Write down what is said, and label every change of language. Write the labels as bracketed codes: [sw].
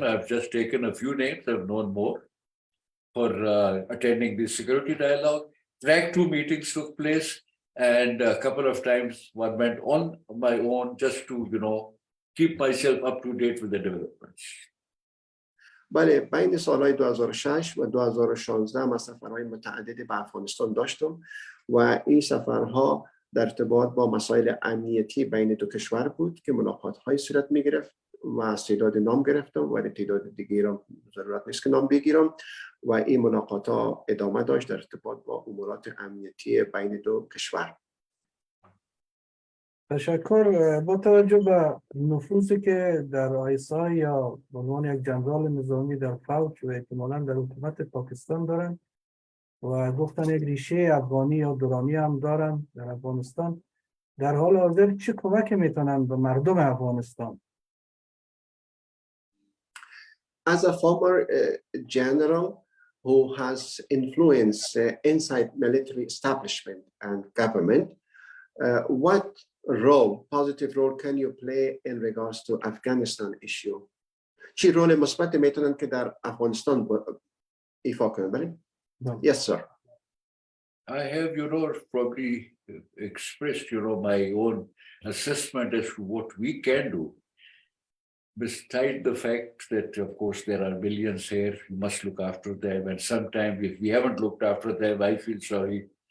[en] I've just taken a few names. I've known more. For attending the security dialogue. Track 2 meetings took place, and a couple of times one went on my own just to, keep myself up to date with the developments. [fa] بله، بین سالهای 2006 و 2016 من سفرهای متعددی به افغانستان داشتم و این سفرها در ارتباط با مسائل امنیتی بین دو کشور بود که ملاقات‌های صورت می‌گرفت و تعداد نام گرفتم و تعداد دیگه را ضرورت نیست که نام بگیرم و این ملاقات‌ها ادامه داشت در ارتباط با امورات امنیتی بین دو کشور. تشکر. با توجه به نفوذی که در آیسای یا به عنوان یک جنرال نظامی در فوج و احتمالاً در حکومت پاکستان دارن و گفتن یک ریشه افغانی یا درانی هم دارن در افغانستان، در حال حاضر چه کمک میتونن به مردم افغانستان؟ [en] As a former general who has influenced inside military establishment and government, what role, positive role, can you play in regards to Afghanistan issue? [fa] چی رول مثبت میتونن که در افغانستان ایفا کنن؟ [en] Yes, sir. I have, probably expressed, my own assessment as to what we can do. Besides the fact that, of course, there are millions here, you must look after them. And sometimes if we haven't looked after them, I feel sorry.